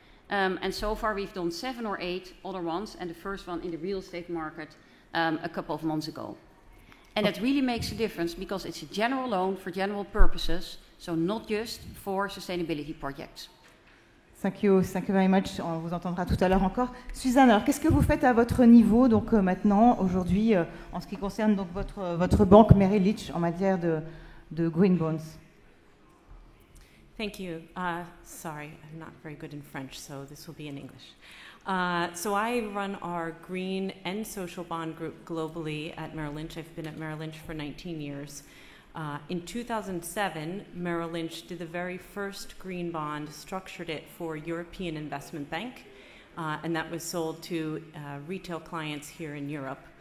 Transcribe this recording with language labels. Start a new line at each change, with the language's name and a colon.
English: And so far we've done 7 or 8 other ones, and the first one in the real estate market a couple of months ago. And that really makes a difference because it's a general loan for general purposes, so not just for sustainability projects. Thank you very much.
French: On vous entendra tout à l'heure encore. Suzanne, alors qu'est-ce que vous faites à votre niveau, donc maintenant, aujourd'hui, en ce qui concerne donc votre banque Merrill Lynch en matière de
English: green bonds? Thank you. Sorry, I'm not very good in French, so this will be in English. So I run our green and social bond group globally at Merrill Lynch. I've been at Merrill Lynch for 19 years. In 2007, Merrill Lynch did the very first green bond, structured it for European Investment Bank, and that was sold to retail clients here in Europe.